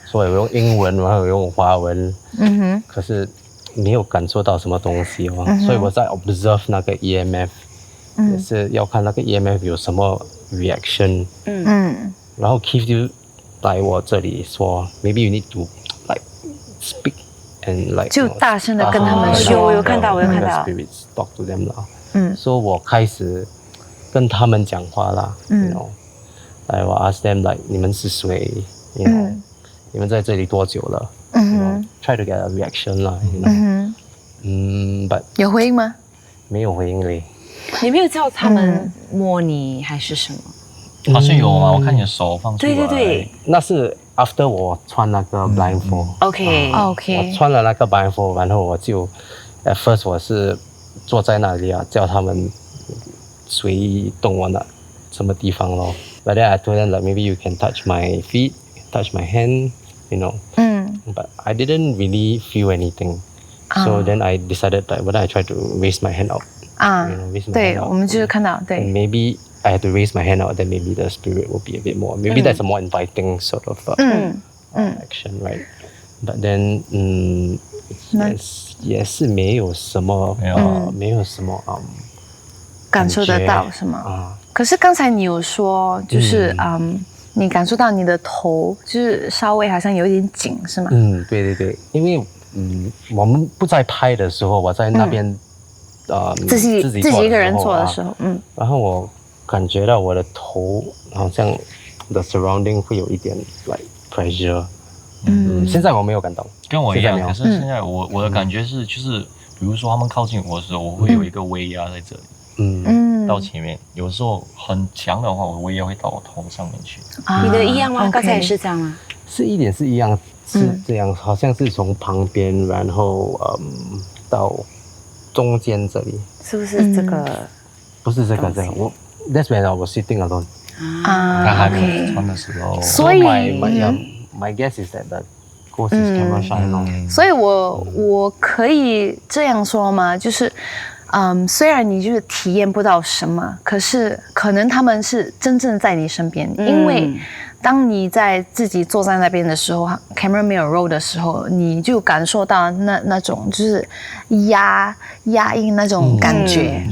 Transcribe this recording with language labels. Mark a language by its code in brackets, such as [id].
[zh] 所以我用英文，然后我用华文，可是没有感受到什么东西哦，所以我在 observe 那个 EMF，也是要看那个 EMF 有什么 reaction，然后 Keith 就来我这里说 ， [en] maybe you need to like speak and like [zh] 就大声的跟他们说，我有看到 [en] spirits talk to them 啦， [zh] 所以我开始跟他们讲话啦， [en] you know，like 我 ask them like [zh] 你们是谁， [en] you know， [zh] 你们在这里多久了， [en] you know，try to get a reaction 啦，you know，but [zh] 有回应吗？没有回应嘞。你没有叫他们摸你还是什么？好像有啊，我看你的手放出来。对，那是 after 我穿那个 blindfold， [en] OK， OK， [zh] 我穿了那个 blindfold， 然后我就 [en] at first [zh] 我是坐在那里啊，叫他们随意动我的什么地方咯。 [en] But then I told them like maybe you can touch my feet, touch my hand, you know. But I didn't really feel anything. So then I decided that whether I try to raise my hand out. 啊 you know, raise my [zh] 对， [en] hand out. [zh] 我们就是看到，对 [en] And maybe I had to raise my hand out, then maybe the spirit will be a bit more. Maybe that's a more inviting sort of action, right? But then, [zh] 也是没有什么没有感受得到什么？可是刚才你有说，就是你感受到你的头就是稍微好像有一点紧，是吗？对对对，因为我们不在拍的时候，我在那边自己一个人做的时候，然后我感觉到我的头好像 [en] the surrounding [zh] 会有一点 [en] like pressure。 [zh] 现在我没有感到，跟我一样。可是现在我的感觉是，就是比如说他们靠近我的时候，我会有一个威压在这里，到前面。有时候很强的话，我威压会到我头上面去。你的一样吗？刚才也是这样吗？是一点是一样，是这样，好像是从旁边，然后到中间这里。是不是这个？不是这个，我 [en] That's when I was sitting alone。 [zh] 他还没穿的时候，所以 [en] my guess is that the ghost is camera shy 咯。 [zh] 所以我可以这样说吗？就是虽然你就是体验不到什么，可是可能他们是真正在你身边，因为当你在自己坐在那边的时候 ，camera 没有 roll 的时候，你就感受到那种就是压抑那种感觉，